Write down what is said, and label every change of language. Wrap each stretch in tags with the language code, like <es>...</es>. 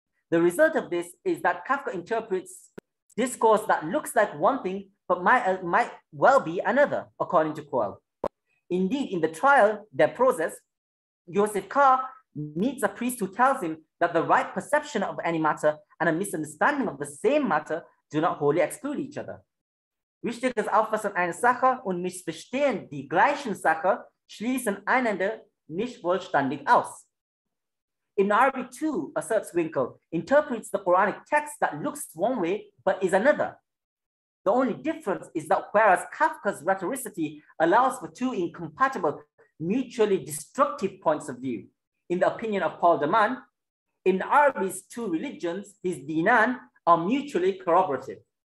<en>The result of this is that Kafka interprets discourse that looks like one thing, but might well be another, according to Kolb. Indeed, in the trial, their process, Josef meets a priest who tells him that the right perception of any matter and a misunderstanding of the same matter do not wholly exclude each other.</en> <de>Richtiges Auffassen einer Sache und Missverstehen die gleichen Sache schließen einander nicht vollständig aus.</de> <en>Ibn Arabi too, asserts Winkel, interprets the Quranic text that looks one way but is another. The only difference is that whereas Kafka's rhetoricity allows for two incompatible, mutually destructive points of view, in the opinion of Paul de Man, Ibn Arabi's two religions, his dinan, are mutually corroborative.</en>